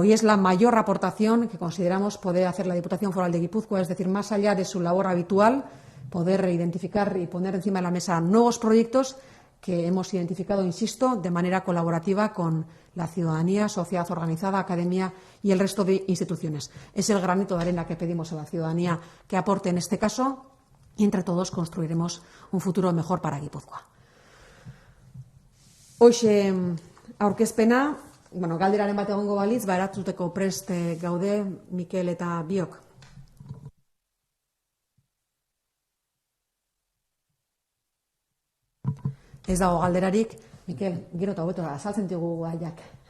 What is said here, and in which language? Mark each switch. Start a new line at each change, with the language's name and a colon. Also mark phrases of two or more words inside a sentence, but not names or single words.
Spanish: Y es la mayor aportación que consideramos poder hacer la Diputación Foral de Guipúzcoa, es decir, más allá de su labor habitual, poder identificar y poner encima de la mesa nuevos proyectos que hemos identificado, insisto, de manera colaborativa con la ciudadanía, sociedad organizada, academia y el resto de instituciones. Es el granito de arena que pedimos a la ciudadanía que aporte en este caso, y entre todos construiremos un futuro mejor para Guipúzcoa.
Basque: Hoxe aurkezpena, galderaren bat egongo balitz, erantzuteko prest gaude Mikel eta biok. Ez dago galderarik, Mikel, gero eta hobeto azaltzen digu gaiak.